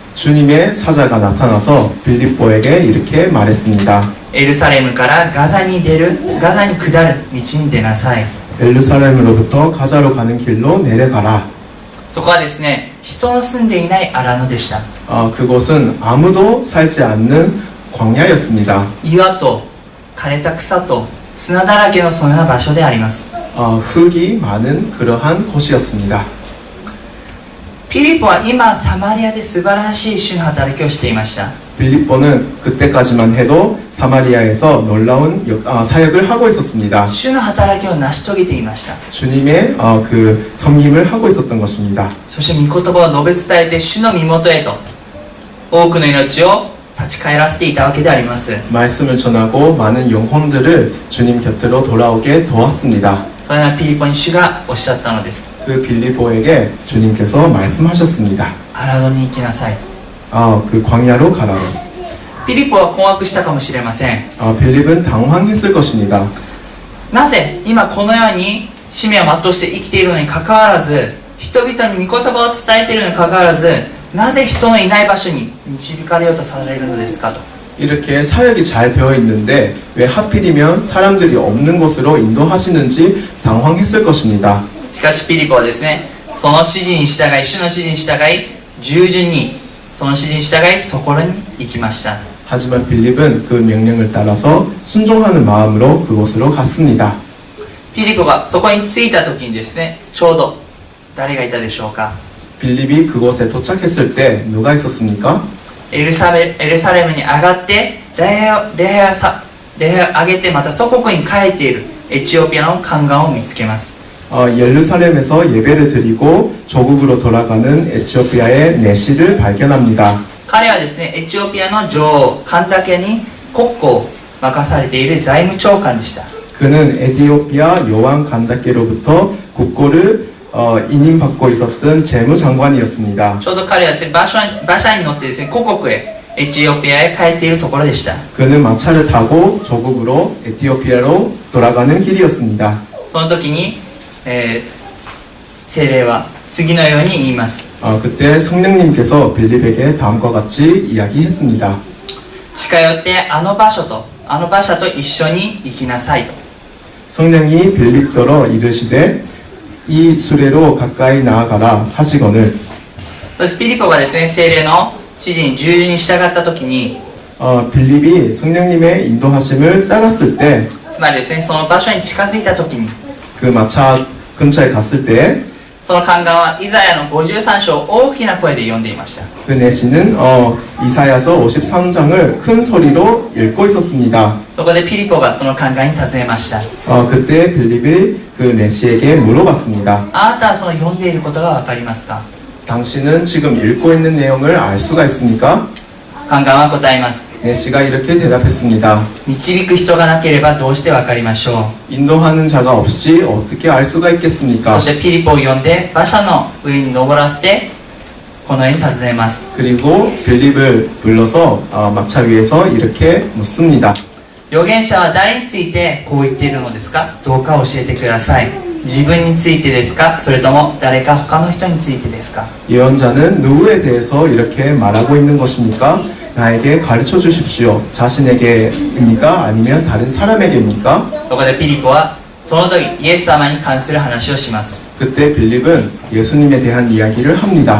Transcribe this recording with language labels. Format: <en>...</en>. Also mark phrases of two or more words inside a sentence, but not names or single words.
<ko>주님의 사자가 나타나서 빌립보에게 이렇게 말했습니다.</ko> <ja>エルサレムからガザに下る道に出なさい。</ja> <ko>예루살렘으로부터 가자로 가는 길로 내려가라.</ko> <ja>そこはですね、人の住んでいない荒野でした。</ja> <ko>그곳은 아무도 살지 않는 광야였습니다.</ko> <ja>岩と枯れた草と砂だらけのそのような場所であります。</ja> <ko>흙이 많은 그러한 곳이었습니다.</ko> <ja>ピリポは今サマリアで素晴らしい主の働きをしていました。</ja> <ko>빌립보는 그때까지만 해도 사마리아에서 놀라운 사역을 하고 있었습니다.</ko> <ja>主の働きを成し遂げていました。</ja> <ko>주님의 그 섬김을 하고 있었던 것입니다.</ko> <ja>そして御言葉を述べ伝えて主の身元へと多くの命を立ち返らせていたわけであります。</ja> <ko>말씀을 전하고 많은 영혼들을 주님 곁으로 돌아오게 도왔습니다.</ko> <ja>それはピリポに主がおっしゃったのです。</ja> <ko>그 빌립보에게 주님께서 말씀하셨습니다.</ko> <ja>荒野に行きなさい。</ja> <ko>그 광야로 가라고.</ko> <ja>ピリポは困惑したかもしれません。</ja> <ko>빌립은 당황했을 것입니다.</ko> <ja>なぜ今このように使命を全うして生きているのにかかわらず、人々に御言葉を伝えているのにかかわらず、なぜ人のいない場所に導かれようとされるのですかと。</ja> <ko>이렇게 사역이 잘 되어 있는데 왜 하필이면 사람들이 없는 곳으로 인도하시는지 당황했을 것입니다.</ko> <ja>しかしピリポはですね、その指示に従い、主の指示に従い、従順にその指示に従い、そこに行きました。</ja> <ko>하지만 빌립은 그 명령을 따라서 순종하는 마음으로 그곳으로 갔습니다.</ko> <ja>ピリポがそこに着いた時にですね、ちょうど誰がいたでしょうか。</ja> <ko>빌립이 그곳에 도착했을 때 누가 있었습니까?</ko> <ja>エルサレムに上がって礼拝を上げてまた祖国に帰っているエチオピアの宦官を見つけます。</ja> <ko>예루살렘에서 예배를 드리고 조국으로 돌아가는 에티오피아의 내시를 발견합니다.</ko> <ja>彼はですね、エチオピアの女王カンダケに国庫を任されている財務長官でした。</ja> <ko>그는 에티오피아 여왕 간다케로부터 국고를 인임받고 있었던 재무장관이었습니다.</ko> <ja>ちょうど彼はですね、馬車に乗ってですね、故国へエチオピアへ帰っているところでした。</ja> <ko>그는 마차를 타고 조국으로 에티오피아로 돌아가는 길이었습니다.</ko> <ja>その時に、聖霊は次のように言います。</ja> <ko>그때 성령님께서 빌립에게 다음과 같이 이야기했습니다.</ko> <ja>近寄ってあの馬車と一緒に行きなさいと。</ja> <ko>성령이 빌립더러 이르시되 이 수레로 가까이 나아가라 하시거늘.</ko> <ja>そしてピリポがですね、聖霊の指示に従順に従った時に、</ja> <ko>빌립이 성령님의 인도하심을 따랐을 때,</ko> <ja>つまりですね、その場所に近づいた時に、</ja> <ko>그 마차 근처에 갔을 때,</ko> <ja>その宦官はイザヤの53章を大きな声で読んでいました。</ja> <ko>그 내시는 이사야서 53장을 큰 소리로 읽고 있었습니다.</ko> <ja>そこでピリポがその宦官に尋ねました。</ja> <ko>그때 빌립이 그 내시에게 물어봤습니다.</ko> <ja>あなたはその読んでいることがわかりますか。</ja> <ko>당신은 지금 읽고 있는 내용을 알 수가 있습니까?</ko> <ja>宦官は答えます。</ja> <ko>내시가 이렇게 대답했습니다.</ko> <ja>導く人がなければどうしてわかりましょう。</ja> <ko>인도하는 자가 없이 어떻게 알 수가</ko> <ja>そ</ja> <ko>있겠습니까?</ko> <ja>してピリポを呼んで馬車の上に登らせてこのように尋ねます。</ja> <ko>그리고 빌립을 불러서 마차 위에서 이렇게 묻습니다.</ko> <ja>預言者は誰についてこう言っているのですか。どうか教えてください。自分についてですか、それとも誰か他の人についてですか。</ja> <ko>예언자는 누구에 대해서 이렇게 말하고 있는 것입니까? 나에게 가르쳐 주십시오. 자신에게입니까? 아니면 다른 사람에게입니까?</ko> <ja>そこでピリポはその時イエス様に関する話をします。</ja> <ko>그때 빌립은 예수님에 대한 이야기를 합니다.</ko>